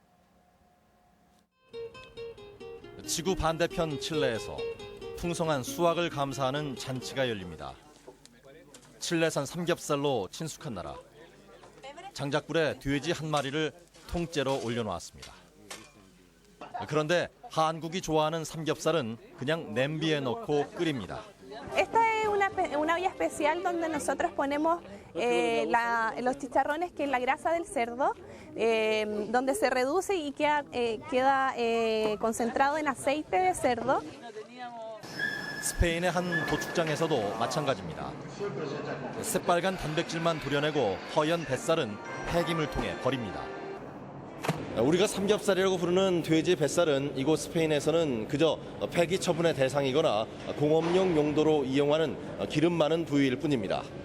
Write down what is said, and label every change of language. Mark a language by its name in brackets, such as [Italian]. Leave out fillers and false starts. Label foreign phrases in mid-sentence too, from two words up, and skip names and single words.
[Korean] 지구 반대편 칠레에서 풍성한 수확을 감사하는 잔치가 열립니다. 칠레산 삼겹살로 친숙한 나라. 장작불에 돼지 한 마리를 통째로 올려놓았습니다. 그런데 한국이 좋아하는 삼겹살은 그냥 냄비에 넣고 끓입니다. [Spanish] Esta es una olla especial donde nosotros ponemos los chicharrones, que es la grasa del cerdo, donde se reduce y queda concentrado en aceite de cerdo. [Korean] 스페인의 한 도축장에서도 마찬가지입니다. 새빨간 단백질만 도려내고 허연 뱃살은 폐김을 통해 버립니다. 우리가 삼겹살이라고 부르는 돼지 뱃살은 이곳 스페인에서는 그저 폐기 처분의 대상이거나 공업용 용도로 이용하는 기름 많은 부위일 뿐입니다.